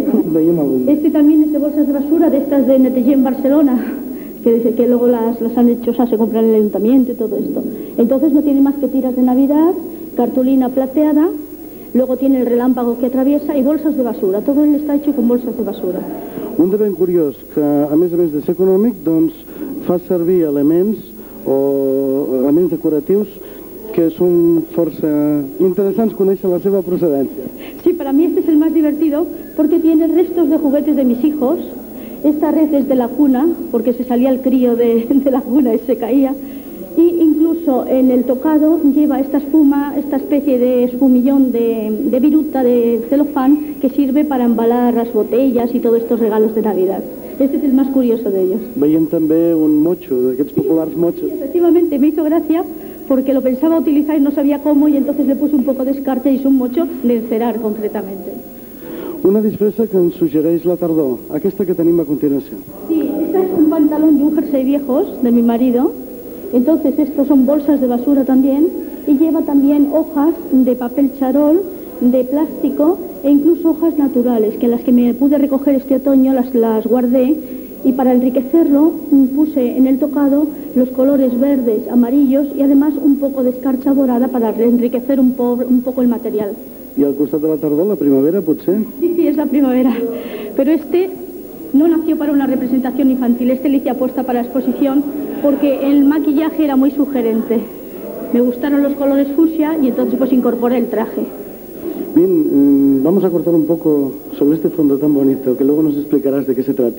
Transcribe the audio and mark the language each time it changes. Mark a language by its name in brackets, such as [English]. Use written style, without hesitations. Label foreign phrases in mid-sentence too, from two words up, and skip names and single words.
[Spanish] Este también es de bolsas de basura, de estas de Netellé en Barcelona, que luego las han hecho, o sea, se compran en el ayuntamiento y todo esto. Entonces no tiene más que tiras de Navidad, cartulina plateada, luego tiene el relámpago que atraviesa y bolsas de basura. Todo él está hecho con bolsas de basura. [Catalan] Un de ben curiós, que a més de ser econòmic, doncs fa servir elements decoratius que son força interesants conèixer la seva procedència. [Spanish] Sí, para mí este es el más divertido porque tiene restos de juguetes de mis hijos. Esta red es de la cuna, porque se salía el crío de la cuna y se caía. Y incluso en el tocado lleva esta espuma, esta especie de espumillón de viruta, de celofán, que sirve para embalar las botellas y todos estos regalos de Navidad. Este es el más curioso de ellos. [Catalan] Veiem també un mocho, d'aquests populars mochos. [Spanish] Sí, efectivamente, me hizo gracia porque lo pensaba utilizar y no sabía cómo, y entonces le puse un poco de escarcha y hizo un mocho de encerar concretamente. [Catalan] Una disfressa que ens suggereix la tardor, aquesta que tenim a continuació. [Spanish] Sí, esta es un pantalón y un jersey viejos de mi marido. Entonces estos son bolsas de basura también y lleva también hojas de papel charol, de plástico e incluso hojas naturales, que las que me pude recoger este otoño las guardé, y para enriquecerlo puse en el tocado los colores verdes, amarillos y además un poco de escarcha dorada para enriquecer un poco el material. [Catalan] I al costat de la tardor, la primavera, potser? [Spanish] Sí, es la primavera. Pero este no nació para una representación infantil, este le hice apuesta para la exposición porque el maquillaje era muy sugerente. Me gustaron los colores fucsia y entonces pues incorporé el traje. Bien, vamos a cortar un poco sobre este fondo tan bonito, que luego nos explicarás de qué se trata.